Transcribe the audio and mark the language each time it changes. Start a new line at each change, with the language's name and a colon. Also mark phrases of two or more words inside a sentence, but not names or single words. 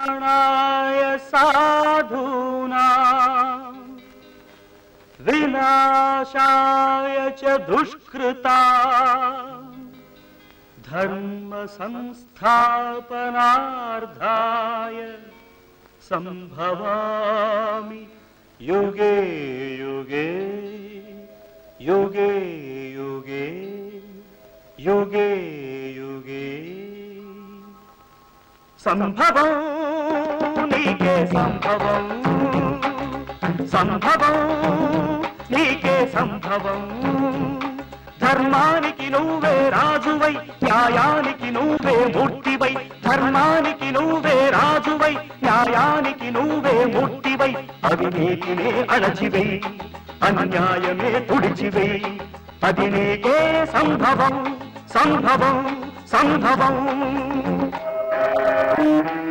Sanskrit: कल्याणाय साधूनां विनाशाय च दुष्कृता धर्म संस्थापनार्थाय संभवामि युगे युगे युगे युगे युगे युगे
Telugu: సంభవం నీకే సంభవం సంభవం నీకే సంభవం धर्मानिकी నువ్వే రాజువై న్యాయానికి నువ్వే మూర్తివై ధర్మానికి నువ్వే రాజువై న్యాయానికి నువ్వే మూర్తివై అవినీతినే అణచివై అన్యాయమే తుడిచివై అది నీకే సంభవం సంభవం సంభవం